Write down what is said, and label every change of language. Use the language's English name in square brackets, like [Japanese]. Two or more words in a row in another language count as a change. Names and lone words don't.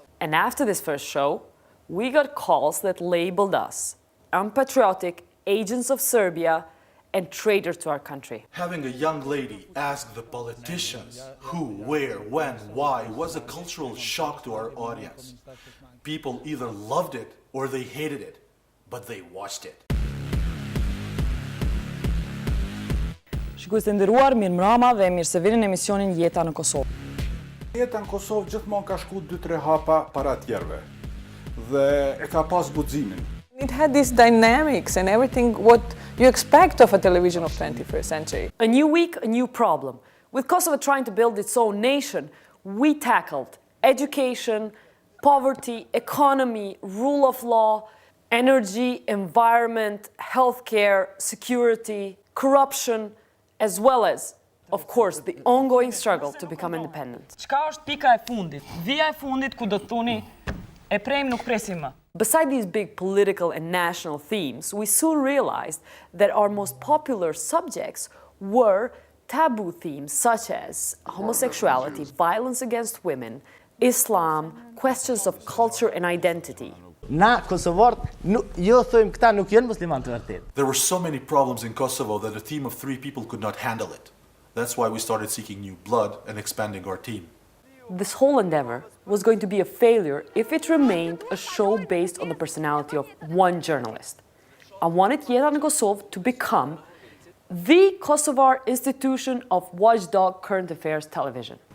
[English] And after this first show, we got calls that labeled us unpatriotic, agents of Serbia, and traitors to our country. Having a young lady ask the politicians who, where, when, why was a cultural shock to our audience. People either loved it or they hated it, but they watched it. [Albanian] Shikues të nderuar, mirëmbrëma dhe mirë se vini në emisionin Jeta në Kosovë. Jeta në Kosovë gjithmonë ka shku 2-3 hapa para tjerëve dhe e ka pas guximin. [English] It had these dynamics and everything what you expect of a television of 21st century. A new week, a new problem. With Kosovo trying to build its own nation, we tackled education, poverty, economy, rule of law, energy, environment, healthcare, security, corruption, as well as, of course, the ongoing struggle to become independent. [Albanian] Çka është pika e fundit? Vija e fundit ku do të thoni e prejmë nuk presim më. [English] Beside these big political and national themes, we soon realized that our most popular subjects were taboo themes such as homosexuality, violence against women, Islam, questions of culture and identity. [Albanian] Na kosovarët jo thojmë këta nuk janë musliman të vërtet. [English] There were so many problems in Kosovo that a team of 3 people could not handle it. That's why we started seeking new blood and expanding our team. This whole endeavor was going to be a failure if it remained a show based on the personality of one journalist. I wanted Jeta në Kosovë to become the Kosovar institution of watchdog current affairs television.